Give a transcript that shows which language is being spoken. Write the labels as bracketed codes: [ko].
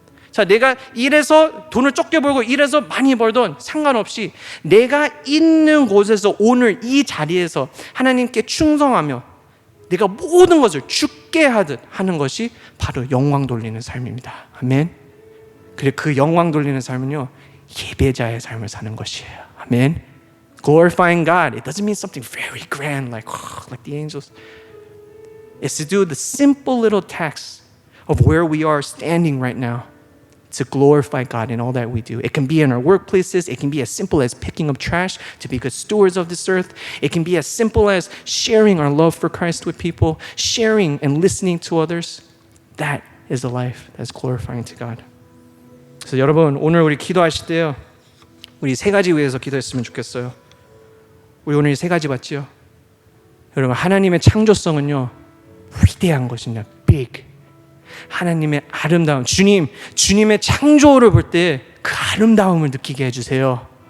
[ko] 자, 내가 일해서 돈을 적게 벌고 일해서 많이 벌던 상관없이 내가 있는 곳에서 오늘 이 자리에서 하나님께 충성하며 내가 모든 것을 죽게 하듯 하는 것이 바로 영광 돌리는 삶입니다. 아멘. 그리고 그 영광 돌리는 삶은요 예배자의 삶을 사는 것이에요. 아멘. [en] Glorifying God, it doesn't mean something very grand like the angels. It's to do the simple little tasks of where we are standing right now to glorify God in all that we do. It can be in our workplaces. It can be as simple as picking up trash to be good stewards of this earth. It can be as simple as sharing our love for Christ with people, sharing and listening to others. That is a life that's glorifying to God. [ko] 그래서 여러분 오늘 우리 기도하실 때요. 우리 세 가지 위해서 기도했으면 좋겠어요. 우리 오늘 세 가지 봤죠? 여러분 하나님의 창조성은요 위대한 것입니다. [en] big. [ko] 하나님의 아름다움, 주님의 창조를 볼 때 그 아름다움을 느끼게 해주세요.